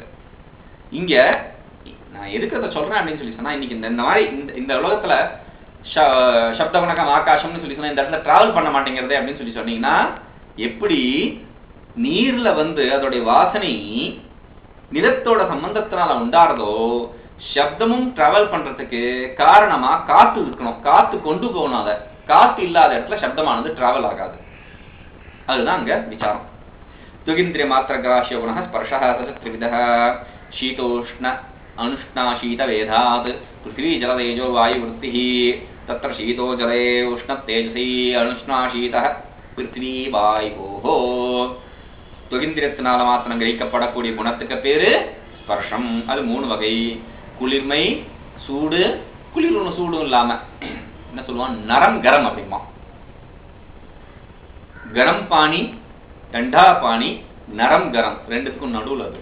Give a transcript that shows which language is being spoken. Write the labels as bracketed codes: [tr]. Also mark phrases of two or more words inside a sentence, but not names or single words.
[ta] இங்க நான் எதுக்கு சொல்றேன் அப்படின்னு சொல்லி சொன்னா, இன்னைக்கு இந்த மாதிரி இந்த உலகத்துல சப்த வணக்கம் ஆகாசம்னு சொல்லி சொன்னா இந்த இடத்துல டிராவல் பண்ண மாட்டேங்கிறதே அப்படின்னு சொல்லி சொன்னீங்கன்னா, எப்படி நீர்ல வந்து அதோடைய வாசனை நிலத்தோட சம்பந்தத்தினால உண்டாறதோ, சப்தமும் டிராவல் பண்றதுக்கு காரணமா காத்து இருக்கணும், காத்து கொண்டு போகணும். அதை காத்து இல்லாத இடத்துல சப்தமானது டிராவல் ஆகாது. அதுதான் அங்க விசாரம். [sa] त्वगिन्द्रिय मात्र ग्राह्य गुण स्पर्शः त्रिविधः शीतोष्ण अनुष्णा शीत वेदात् पृथ्वी जल तेजो वायु वृत्तिः तत्र शीतो जले उष्ण तेजसी अनुष्णा शीतः पृथ्वी वायोः. [ta] துகிந்திரியத்தினால மாத்திரம் கிரகிக்கப்படக்கூடிய குணத்துக்கு பேரு ஸ்பர்ஷம். அது 3 வகை. குளிர்மை, சூடு, குளிர் ஒண்ணு சூடும் இல்லாம என்ன சொல்லுவான், [hi] नरम गरम [ta] அப்படிமா. [hi] गरम पानी, ठंडा पानी, नरम गरम [ta] ரெண்டுத்துக்கும் நடுவில் அது.